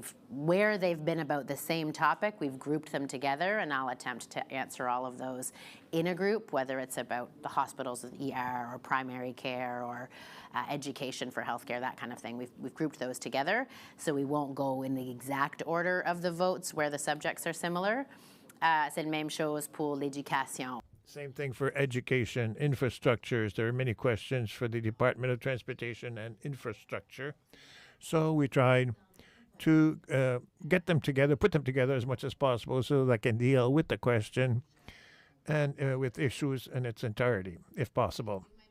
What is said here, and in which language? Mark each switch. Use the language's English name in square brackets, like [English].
[English] Where they've been about the same topic, we've grouped them together, and I'll attempt to answer all of those in a group, whether it's about the hospitals, ER, or primary care, or education for healthcare, that kind of thing. We've grouped those together, so we won't go in the exact order of the votes where the subjects are similar. [French] C'est la même chose pour l'éducation. [English] Same thing for education, infrastructures. There are many questions for the Department of Transportation and Infrastructure. So we tried to get them together, put them together as much as possible so that I can deal with the question and with issues in its entirety, if possible.